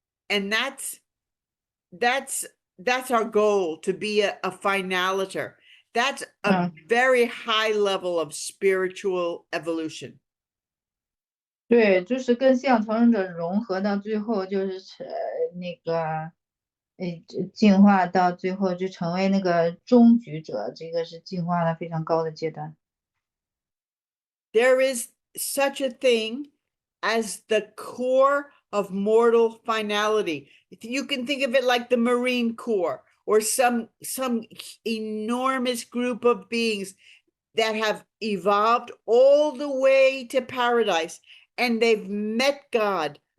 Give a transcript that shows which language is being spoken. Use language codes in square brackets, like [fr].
[en] And that's our goal, to be a finalator. That's a very high level of spiritual evolution. [zh] 对，就是跟向重生者融合到最后，就是那个进化到最后就成为那个终局者，这个是进化的非常高的阶段。 [en] There is such a thing as the core of mortal finality. You can think of it like the Marine Corps or some enormous group of beings that have evolved all the way to paradise, and they've met God.